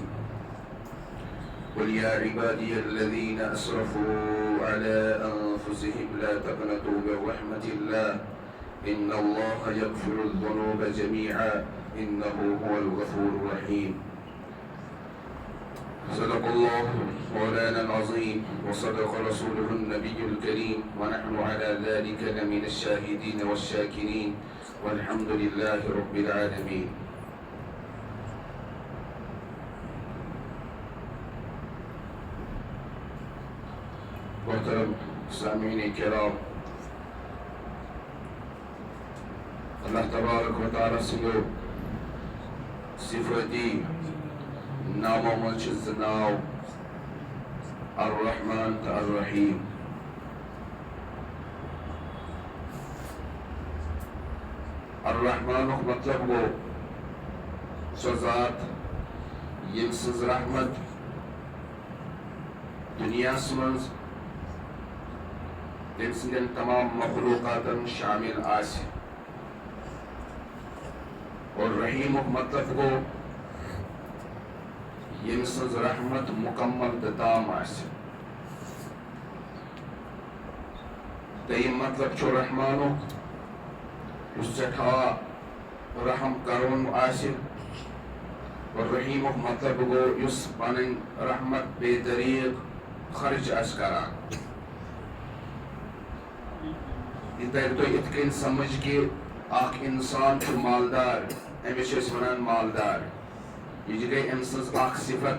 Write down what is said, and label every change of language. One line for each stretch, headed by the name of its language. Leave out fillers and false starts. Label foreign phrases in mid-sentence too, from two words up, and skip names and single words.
Arabic: قل يا عبادي الذين أسرفوا على أنفسهم لا تقنطوا من رحمة الله إن الله يغفر الذنوب جميعا إنه هو الغفور الرحيم. صدق الله مولانا العظيم وصدق رسوله النبي الكريم ونحن على ذلك لمن الشاهدين والشاكرين والحمد لله رب العالمين.
Urdu: محترم سامعین کرام،
Arabic: اللہ تبارک و تعالیٰ
Kashmiri: سنگو صفتی نامو منچ زناو الرحمن تا الرحیم. الرحمن مطلب گو سو ذات یم سز رحمت دنیا سمنز تم سندن تمام مخلوقاتن شامل آسے. اور رحیم مطلب گو یم سز رحمت مکمل تام آسے. تیم مطلب چھو رحمانو اس سٹھا رحم کرون آسے. اور رحیم مطلب گو اس پنن رحمت بے طریق خرچ آس کران. یہ تو اتکن سمجھ کہ اخ انسان چھُ مالدار امس چھِ ونان مالدار یہ گئی أمۍ سٕنٛز اخ صفت.